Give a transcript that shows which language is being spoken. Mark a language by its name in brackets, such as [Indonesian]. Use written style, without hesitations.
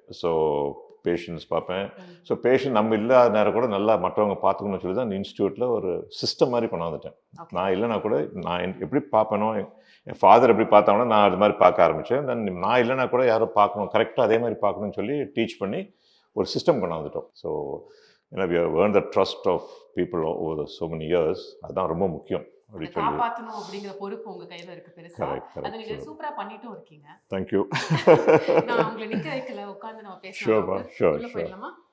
[Tamil] So patients பார்ப்பேன். So patient நம்ம இல்லாத நேரம் கூட நல்லா மற்றவங்க பார்த்துக்கணும்னு சொல்லி தான் இந்த இன்ஸ்டியூட்டில் ஒரு சிஸ்டம் மாதிரி கொண்டாந்துட்டேன். நான் இல்லைனா கூட நான் எப்படி பார்ப்பேனோ, என் ஃபாதர் எப்படி பார்த்தாங்கன்னா நான் அது மாதிரி பார்க்க ஆரம்பித்தேன். தென் நான் இல்லைனா கூட யாரும் பார்க்கணும், கரெக்டாக அதே மாதிரி பார்க்கணும்னு சொல்லி டீச் பண்ணி ஒரு சிஸ்டம் கொண்டாந்துட்டோம். [English] So ஏன்னா we have earned the trust of people over so many years. [Tamil] அதுதான் ரொம்ப முக்கியம். காப்பாற்றணும் அப்படிங்கிற பொறுப்பு உங்க கையில இருக்கு பெருசா. அதை நீங்க சூப்பரா பண்ணிட்டும் இருக்கீங்க. [English] Thank you. [Tamil] நான் உங்களை நிக்க வைக்கல, உட்கார்ந்து நம்ம பேசலாம். [English] Sure. [Tamil] போயிடலாமா?